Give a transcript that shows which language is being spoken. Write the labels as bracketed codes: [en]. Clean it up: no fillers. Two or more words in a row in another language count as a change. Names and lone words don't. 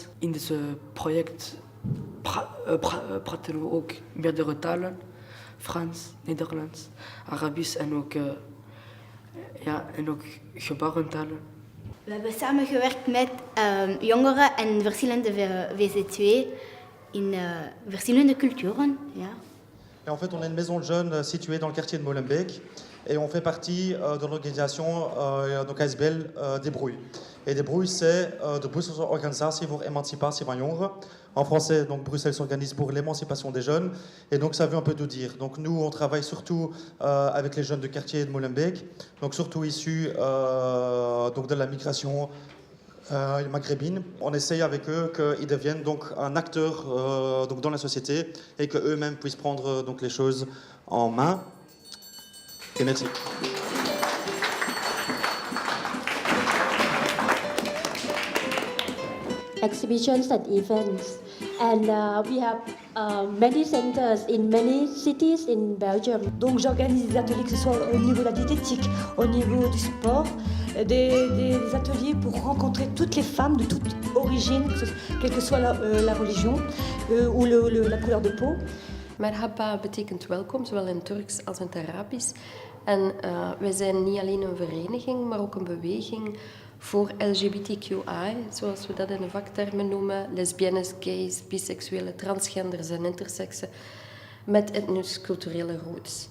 [nl] In dit project praten we ook meerdere talen. Frans, Nederlands, Arabisch en ook gebarentalen. We hebben samengewerkt met jongeren en verschillende VZ2 in verschillende culturen. Ja. [fr] Et en fait, on est une maison de jeunes située dans le quartier de Molenbeek et on fait partie de l'organisation donc ASBL Debrouille. Et Debrouille, c'est de Brusselse Organisatie voor Emancipatie van Jongeren. En français, donc Bruxelles s'organise pour l'émancipation des jeunes. Et donc ça veut un peu tout dire. Donc nous, on travaille surtout avec les jeunes du quartier de Molenbeek, donc surtout issus donc de la migration maghrébine. On essaye avec eux qu'ils deviennent donc un acteur donc dans la société et qu'eux-mêmes puissent prendre donc les choses en main. Et merci. [en] Exhibitions and events, and we have many centers in many cities in Belgium. [fr] Donc j'organise des ateliers, que ce soit au niveau de la diététique, au niveau du sport, des ateliers pour rencontrer toutes les femmes de toute origine, quelle que soit la religion ou la couleur de peau. [nl] Merhaba betekent welkom, zowel in Turks als in het Arabisch. En wij zijn niet alleen een vereniging, maar ook een beweging voor LGBTQI, zoals we dat in de vaktermen noemen, lesbiennes, gays, biseksuelen, transgenders en intersexen, met etnisch-culturele roots.